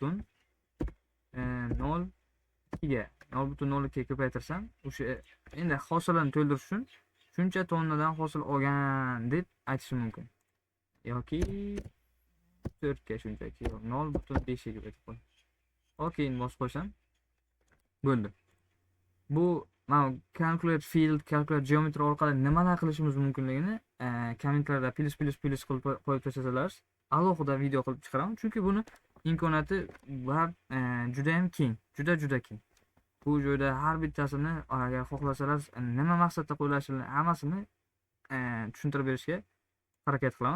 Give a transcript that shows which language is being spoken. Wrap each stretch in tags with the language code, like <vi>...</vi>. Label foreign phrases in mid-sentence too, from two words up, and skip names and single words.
<uz>0.1 0 2ga 0,02 ko'paytirsam, o'sha endi hosilni to'ldirish uchun shuncha tonnadan hosil olgan deb aytishim mumkin. Yoki 4 ga shunchaki 0,5 ga ko'paytirib qo'y. Okey, bosib qo'ysam bo'ldi. Bu mana</uz> <en>calculate field, calculate geometry</en> <uz>orqali nimalar qilishimiz mumkinligini kommentlarda plus qilib qo'yib tashlasangiz, alohida video qilib chiqaraman. Chunki buni imkoniyati va juda ham keng, juda keng. Bu joyda har bittasini agar xohlasalar nima maqsadda qo'yilishini hammasini tushuntirib berishga harakat qilaman.</uz>